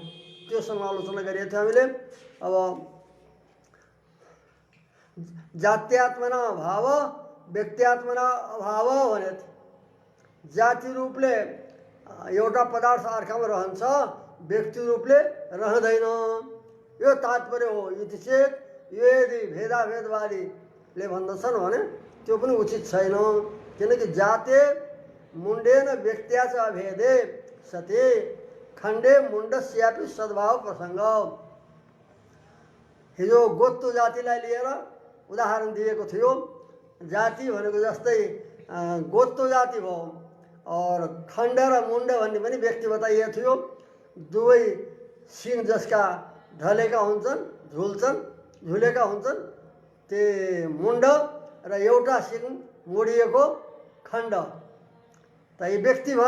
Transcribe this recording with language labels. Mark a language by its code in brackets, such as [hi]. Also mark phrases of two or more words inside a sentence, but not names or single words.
[ne] त्यो समालोचना गरिएको थियो हामीले। अब [sa] जात्यात्मना अभाव व्यक्त्यात्मना अभाव [ne] भने जाति रूपले एउटा पदार्थ अर्कामा रहन्छ, व्यक्ति रूपले रहँदैन, यो तात्पर्य हो। [sa] यति चेत [ne] यदि भेदाभेदवादीले भन्दछन् भने त्यो पनि उचित छैन। किनकि [sa] जाते मुण्डेन व्यक्त्या च अभेदे सते खण्डे मुण्डस्यापि सद्भाव प्रसङ्ग। [ne] हिजो गोत्तो जातिलाई लिएर उदाहरण दिएको थियो। जाति भनेको जस्तै गोत्तो जाति भयो और खण्ड र मुण्ड भन्ने पनि व्यक्ति बताइएको थियो। दुवै सिङ जसका ढलेका हुन्छन्, झुलेका हुन्छन् ते मुण्ड र एउटा सिङ मोडिएको खण्ड त यी व्यक्ति भए।